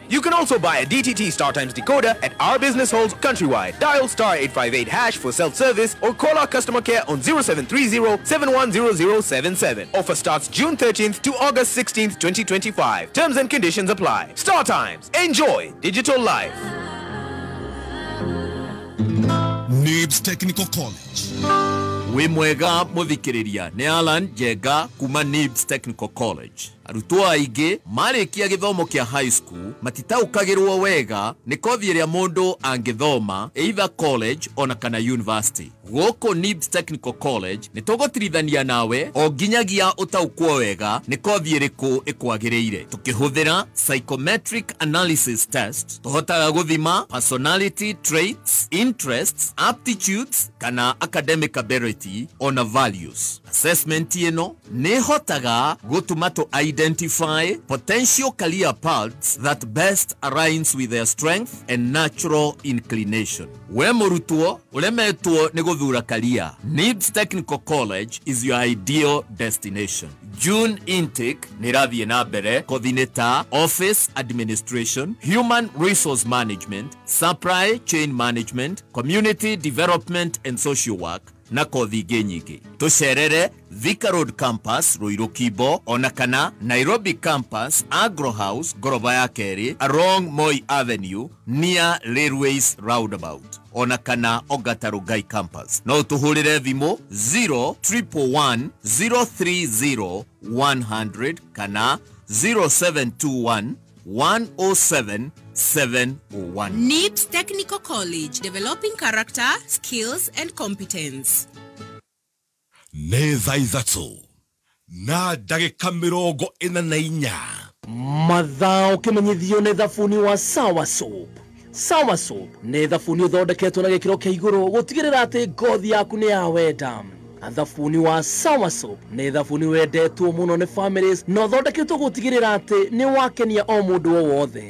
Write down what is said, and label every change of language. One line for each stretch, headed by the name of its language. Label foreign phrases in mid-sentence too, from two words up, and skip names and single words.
English: You can also buy a DTT StarTimes decoder at our business halls countrywide. Dial *858# for self-service or call our customer care on 0730-710077. Offer starts June 13th to August 16th, 2025. Terms and conditions apply. StarTimes. Enjoy digital life. NIBS Technical College.
Kikuyu: We mwega muthikiriria ni Alan Jega kuma NIBS Technical College. Arutwo aingĩ marĩkia gĩthomo kĩa
English: high school
Kikuyu: matitaũkagĩrwo wega nĩ kothi ĩrĩa mũndũ angĩthoma either college ona kana university. Gũkũ NIBS Technical College nĩ tũgũtirithania nawe o nginyagia ũtaũkwo wega nĩ kothi ĩrĩkũ ĩkwagĩrĩire. Tũkĩhũthĩra
English: psychometric analysis test
Kikuyu: tũhotaga gũthima
English: personality traits, interests, aptitudes
Kikuyu: kana
English: academic ability
Kikuyu: ona values.
English: Assessment
Kikuyu: ĩno nĩ hotaga gũtũma
English: identify potential career paths that best aligns with their strength and natural inclination.
Kikuyu: We mũrutwo ũremetwo nĩ gũthura
English: career, NIBS Technical College is your ideal destination. June intake
Kikuyu: nĩ rathiĩ na mbere kothi-inĩ ta
English: office administration, human resource management, supply chain management, community development and social work
Kikuyu: na kothi ingĩ nyingĩ. Tũcerere Thika Road Campus Ruiru Kibo ona kana Nairobi Campus Agro House ngoroba ya kerĩ
English: along Moi Avenue near Railways Roundabout
Kikuyu: ona kana Ongata Rongai Campus. No tuhurire thimo 0111 030 100 kana 0721 107 701.
English: NIBS Technical College, developing character, skills and competence.
Kikuyu: Neza izatso na ndagĩka 44 mathaa ũkĩmenyithio nĩ thabuni wa Sawa Soap. Sawa Soap nĩ thabuni ũthondeketwo na gĩkĩro kĩa igũrũ gũtigĩrĩra atĩ ngothi yaku nĩ ya wenda. Thabuni wa Sawa Soap nĩ thabuni wendetwo mũno nĩ families na ũthondeketwo gũtigĩrĩra atĩ nĩ wakenia o mũndũ o wothe.